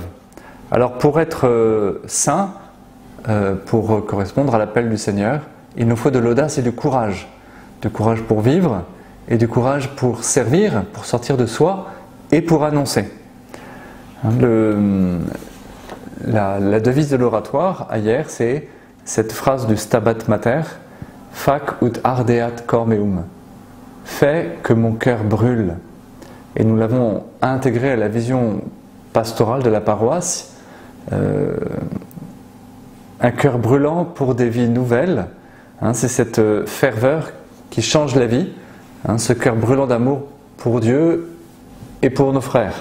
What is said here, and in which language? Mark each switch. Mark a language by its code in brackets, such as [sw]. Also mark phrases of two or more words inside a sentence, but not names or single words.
[fr] Alors pour être saint, pour correspondre à l'appel du Seigneur, il nous faut de l'audace et du courage pour vivre et du courage pour servir, pour sortir de soi et pour annoncer. La devise de l'oratoire, hier, c'est cette phrase du Stabat Mater, « [la] Fac ut ardeat cor meum [fr] » « Fais que mon cœur brûle ». Et nous l'avons intégré à la vision pastorale de la paroisse, un cœur brûlant pour des vies nouvelles. C'est cette ferveur qui change la vie, ce cœur brûlant d'amour pour Dieu et pour nos frères.